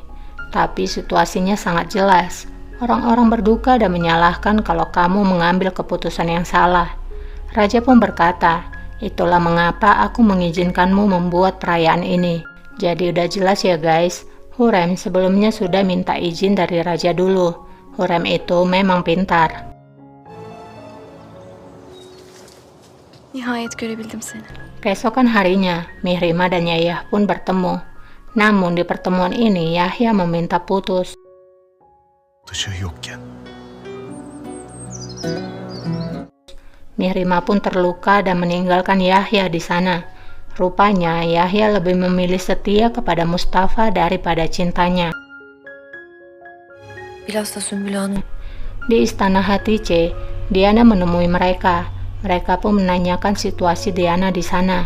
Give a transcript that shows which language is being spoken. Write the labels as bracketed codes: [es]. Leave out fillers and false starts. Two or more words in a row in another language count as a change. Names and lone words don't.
[id] Tapi situasinya sangat jelas. Orang-orang berduka dan menyalahkan kalau kamu mengambil keputusan yang salah." Raja pun berkata, "Itulah mengapa aku mengizinkanmu membuat perayaan ini." Jadi udah jelas ya guys, Hurrem sebelumnya sudah minta izin dari raja dulu. Hurrem itu memang pintar. [tr] Nihayet görebildim seni. [id] Keesokan harinya, Mihrima dan Yahya pun bertemu. Namun di pertemuan ini Yahya meminta putus. [tr] Işığı yokken [id] Mihrima pun terluka dan meninggalkan Yahya di sana. Rupanya Yahya lebih memilih setia kepada Mustafa daripada cintanya. [tr] Bilhassa Sümbül Hanım. [id] Di istana Hatice, Diana menemui mereka. Mereka pun menanyakan situasi Diana di sana.